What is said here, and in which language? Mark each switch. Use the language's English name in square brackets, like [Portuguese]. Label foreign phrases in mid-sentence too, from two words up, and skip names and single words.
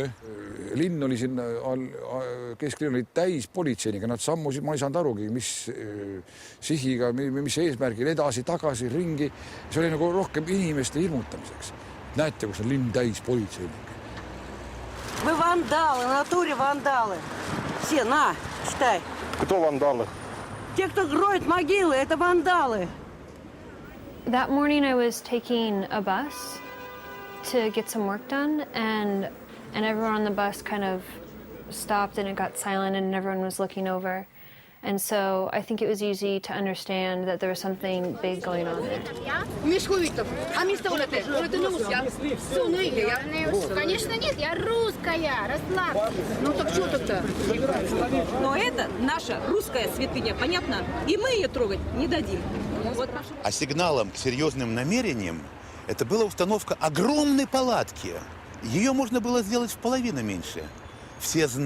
[Estonian] Linn oli siin, kesklinn oli täis politseiniga, nad sammusid, ma ei saanud arugi, mis sihiga, mis eesmärgil edasi, tagasi, ringi. See oli nagu rohkem inimeste hirmutamiseks. Näete, kus on linn täis politseiniga. [Russian] Вы вандалы, в натуре вандалы. Все, на, читай. Кто вандалы? Те, кто роет могилы, это вандалы. [English] That morning I was taking a bus to get some work done, and everyone on the bus kind of stopped and it got silent and everyone was looking over. And so I think it was easy to understand that there was something big going on there. [Estonian] Mis huvitab? А mis te olete? Olete nõus, jah? See on õige, jah? [Russian] Конечно нет, я русская, расслабься. Ну так что тогда? Но это наша русская святыня, понятно? И мы ее трогать не дадим. А сигналом к серьезным намерениям это была установка огромной палатки. Ее можно было сделать в половину меньше.